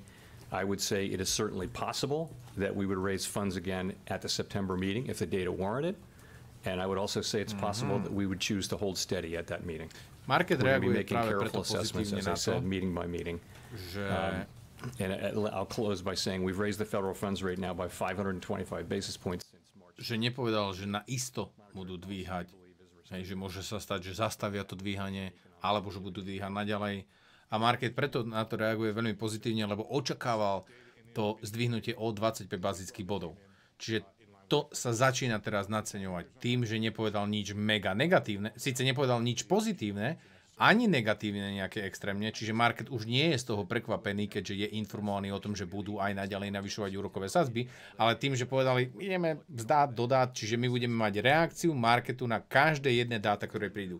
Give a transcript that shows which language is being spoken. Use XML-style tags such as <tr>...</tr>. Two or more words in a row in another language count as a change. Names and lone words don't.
<en>I would say it is certainly possible that we would raise funds again at the September meeting if the data warranted, and I would also say it's possible that we would choose to hold steady at that meeting. We're going to be making careful assessments, as I said, meeting by meeting. And I'll close by saying we've raised the federal funds rate now by 525 basis points.</en> <sk>Že nepovedal, že na isto budú dvíhať, že môže sa stať, že zastavia to dvíhanie, alebo že budú dvíhať naďalej. A market preto na to reaguje veľmi pozitívne, lebo očakával to zdvihnutie o 25 bazických bodov. Čiže to sa začína teraz naceňovať tým, že nepovedal nič mega negatívne, síce nepovedal nič pozitívne, ani negatívne nejaké extrémne, čiže market už nie je z toho prekvapený, keďže je informovaný o tom, že budú aj naďalej navyšovať úrokové sadzby, ale tým, že povedali, ideme vzdať, dodať, čiže my budeme mať reakciu marketu na každé jedné dáta, ktoré prídu.</sk>